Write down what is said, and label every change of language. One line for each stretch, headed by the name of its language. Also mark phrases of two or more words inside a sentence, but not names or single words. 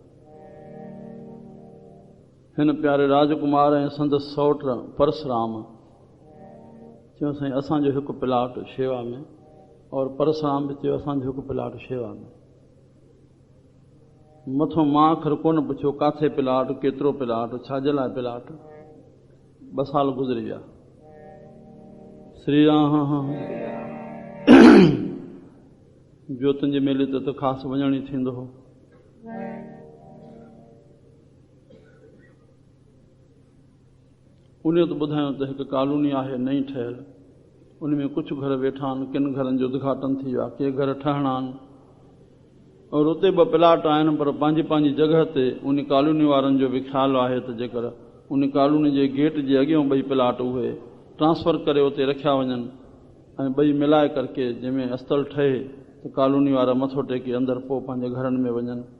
Sindhi: हिन प्यारे राजकुमार ऐं संदसि सौट परसराम चयो साईं असांजो हिकु प्लाट शेवा में, और परसराम बि चयो असांजो हिकु प्लाट शेवा में। मथों मां आख़िर कोन पुछियो काथे प्लाट, केतिरो प्लाट, छाजे लाइ प्लाट। 2 साल गुज़री विया। श्री राम। ज्योतिन जे मेले ते त ख़ासि वञण ई थींदो हो। उन त ॿुधायूं त हिकु कॉलोनी आहे नई ठहियल, उन में कुझु घर वेठा आहिनि, किन घरनि जो उद्घाटन थी वियो आहे, के घर ठहणा आहिनि, और उते 2 प्लाट आहिनि, पर पंहिंजी पंहिंजी जॻह ते उन कॉलोनी वारनि जो बि ख़्यालु आहे त जेकर उन कॉलोनी जे गेट जे अॻियां 2 प्लाट उहे ट्रांसफ़र करे उते रखिया वञनि ऐं ॿई मिलाए करके जंहिंमें अस्तल ठहे त कॉलोनी वारा मथो टेके अंदरि पोइ पंहिंजे घरनि में वञनि।